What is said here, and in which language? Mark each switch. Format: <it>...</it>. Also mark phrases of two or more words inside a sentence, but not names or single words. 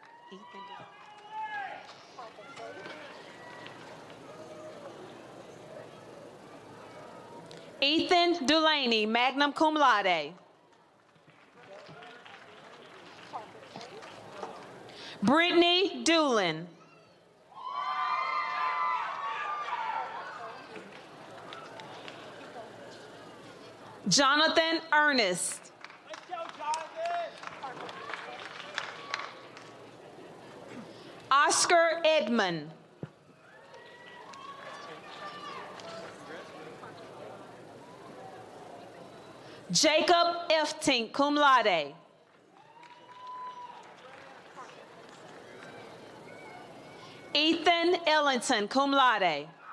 <en>Ethan Delaney,</en> <la>magna cum laude.</la> <en>Brittany Doolin. Jonathan Ernest. Oscar Edmond. Jacob Eftink,</en> <la>cum laude.</la> <en>Ethan Ellington,</en> <la>cum laude.</la>